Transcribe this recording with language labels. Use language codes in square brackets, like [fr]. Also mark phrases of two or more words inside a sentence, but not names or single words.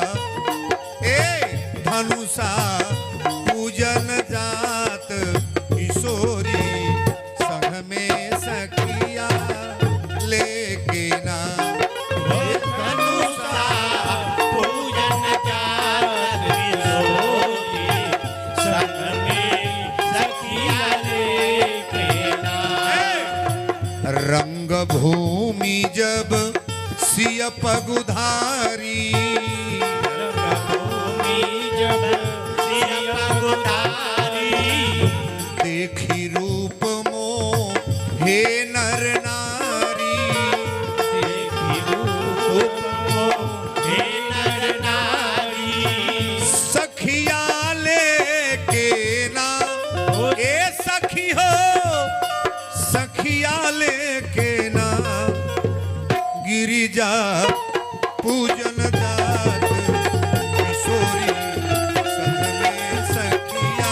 [bho] धनुषा पूजन जात किशोरी, संग में सखिया लेके ना। धनुषा पूजन जात किशोरी, संग में सखिया लेके ना। [awa] रंग भूमि जब सिय पगुधारी, रंगभूमि जब सिय पगुधारी, देखी रूप मोहे नर नारी। देखी रूप मोहे नर नारी। [bho] सखिया लेके ना ए सखी हो, जा पूजन जात किशोरी संग में सखिया